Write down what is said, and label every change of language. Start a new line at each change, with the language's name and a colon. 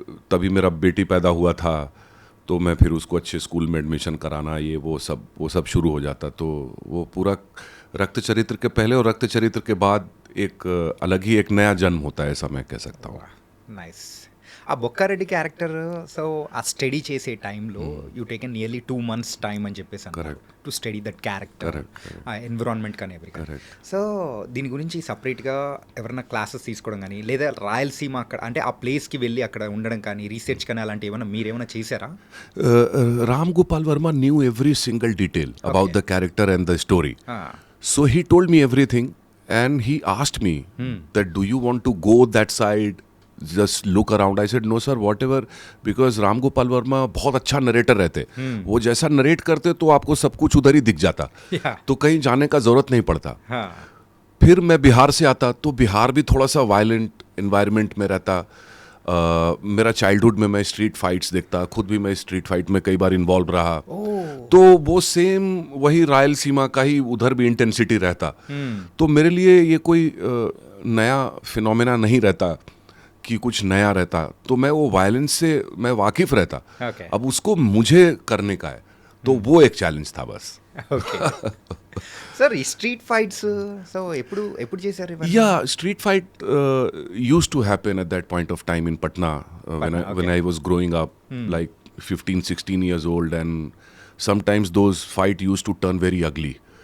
Hindi: तभी मेरा बेटी पैदा हुआ था, तो मैं फिर उसको अच्छे स्कूल में एडमिशन कराना, ये वो सब शुरू हो जाता. तो वो पूरा रक्त चरित्र के पहले और रक्त चरित्र के बाद एक अलग ही एक नया जन्म होता है, ऐसा मैं कह सकता हूँ.
English: Nice.
Telugu: ఆ బొక్కారెడ్డి క్యారెక్టర్, సో ఆ స్టడీ చేసే టైంలో
English: you taken nearly 2 months time
Telugu: అని చెప్పేసి అన్నారు
English: to study that character,
Telugu: ఆ ఎన్విరాన్మెంట్ కానీ ఎవ్రీథింగ్. సో దీని గురించి సపరేట్గా ఎవరైనా క్లాసెస్ తీసుకోవడం కానీ, లేదా రాయలసీమ అక్కడ అంటే ఆ ప్లేస్కి వెళ్ళి అక్కడ ఉండడం కానీ, రీసెర్చ్ కానీ అలాంటి ఏమైనా మీరేమైనా చేశారా?
English: Ram Gopal Verma knew every single detail about the character and the story. So he told me everything, and he asked me that do you want to go that side just look around. I said no sir whatever, because Ram Gopal Verma
Hindi: बहुत अच्छा narrator रहते. वो जैसा narrate करते तो आपको सब कुछ उधर ही दिख जाता.
English: Yeah.
Hindi: तो कहीं जाने का जरूरत नहीं पड़ता. हाँ. फिर मैं बिहार से आता तो बिहार भी थोड़ा सा वायलेंट एनवायरनमेंट में रहता. मेरा चाइल्डहुड में मैं स्ट्रीट फाइट्स देखता, खुद भी मैं स्ट्रीट फाइट में कई बार इन्वॉल्व रहा. तो वो सेम वही रायलसीमा का ही उधर भी इंटेंसिटी रहता. तो मेरे लिए ये कोई नया फिनोमेना नहीं रहता कि कुछ नया रहता. तो मैं वो वायलेंस से मैं वाकिफ रहता.
English: Okay.
Hindi: अब उसको मुझे करने का है, तो वो एक चैलेंज था बस.
Telugu: ఓకే సార్ ఈ స్ట్రీట్ ఫైట్స్ సో ఎప్పుడు ఎప్పుడు చేశారు ఇవన్నీ?
English: Yeah, street fight used to happen at that point of time in Patna, when I was growing up, like 15, 16 years old, and sometimes those fight used to turn very ugly.